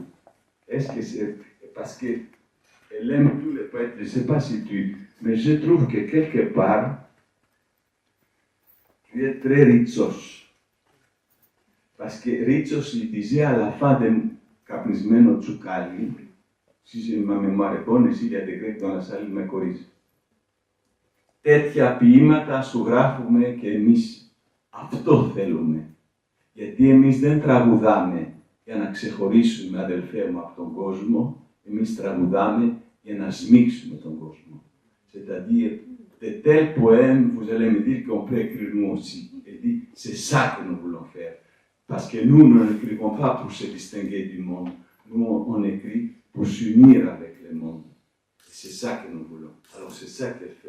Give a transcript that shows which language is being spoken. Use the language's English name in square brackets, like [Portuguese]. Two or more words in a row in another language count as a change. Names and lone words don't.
[French] Est-ce que c'est parce qu'elle aime tous les poètes, je ne sais pas si mais je trouve que quelque part, tu es très Ritsos. Parce que Ritsos, il disait à la fin de Καπνισμένο τσουκάλι, si ma mémoire est bonne, s'il y a des Grecs dans la salle, ils me corrigent. [Greek] Τέτοια ποίηματα σου γράφουμε και εμείς. Αυτό θέλουμε. Γιατί εμείς δεν τραγουδάμε για να ξεχωρίσουμε, αδελφέ μου, από τον κόσμο, εμείς τραγουδάμε για να σμίξουμε τον κόσμο. [French] C'est-à-dire, de tels poèmes, vous allez me dire qu'on peut écrire nous aussi. Et dit, c'est ça que nous voulons faire. Parce que nous n'écrivons pas pour se distinguer du monde. Nous, on écrit pour s'unir avec le monde. Et c'est ça que nous voulons. Alors, c'est ça qu'elle fait.